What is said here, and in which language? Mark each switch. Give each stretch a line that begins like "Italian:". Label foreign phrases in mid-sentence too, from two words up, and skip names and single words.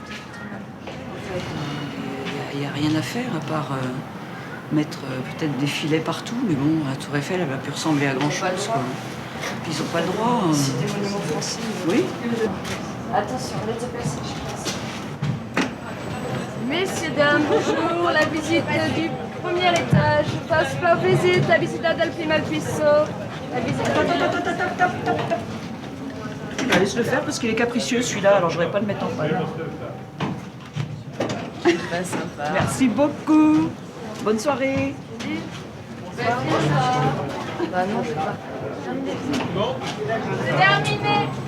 French: Il n'y a rien à faire à part mettre peut-être des filets partout, mais bon, la Tour Eiffel, elle va plus ressembler à grand-chose, quoi. Puis ils n'ont pas le droit. C'est des monuments français. Oui. Attention, laisse passer, je passe. Messieurs, dames, bonjour. La visite du premier étage. Passe par visite,
Italian: la visita del primo al piso.
French: La visite... Bah, laisse le faire parce qu'il est capricieux celui-là, alors je vais pas le mettre en panne. Très sympa. Merci beaucoup. Bonne soirée. Bah non, je vais pas. C'est terminé.